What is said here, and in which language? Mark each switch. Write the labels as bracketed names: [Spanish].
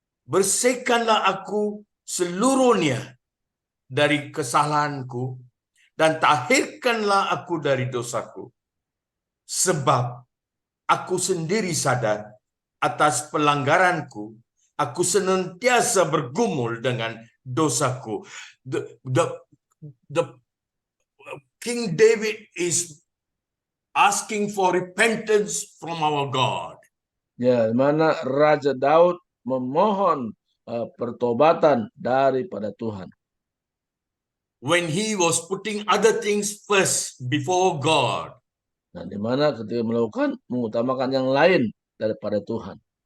[Indonesian] Bersihkanlah aku seluruhnya dari kesalahanku dan tahirkanlah aku dari dosaku. Sebab aku sendiri sadar atas pelanggaranku, aku senantiasa bergumul dengan dosaku. [English] The King David is asking for repentance from our God. [Indonesian] Ya, mana Raja Daud memohon pertobatan daripada Tuhan. [English] When he was putting other things first before God. [Indonesian] Nah, di mana ketika mengutamakan yang lain daripada Tuhan.